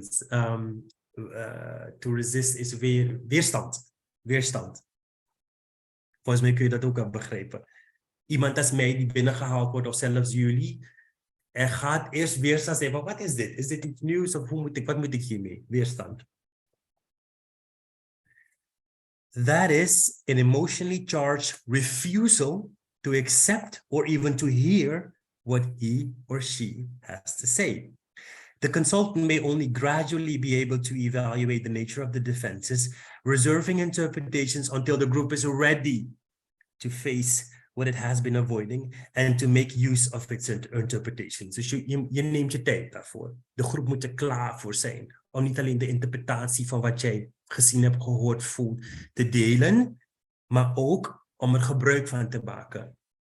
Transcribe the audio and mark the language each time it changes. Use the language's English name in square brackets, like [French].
[English] To resist is weerstand. [Dutch] Volgens mij kun je dat ook al begrijpen. Iemand als mij die binnengehaald wordt, of zelfs jullie, er gaat eerst weerstand zijn van, wat is dit? Is dit iets nieuws of wat moet ik hiermee? Weerstand. [English] That is an emotionally charged refusal to accept or even to hear what he or she has to say. The consultant may only gradually be able to evaluate the nature of the defenses, reserving interpretations until the group is ready to face what it has been avoiding and to make use of its interpretations. [Dutch] Dus je neemt je tijd daarvoor. De groep moet er klaar voor zijn. Om niet alleen de interpretatie van wat jij gezien hebt, gehoord, voelt, te delen, maar ook om er gebruik van te maken.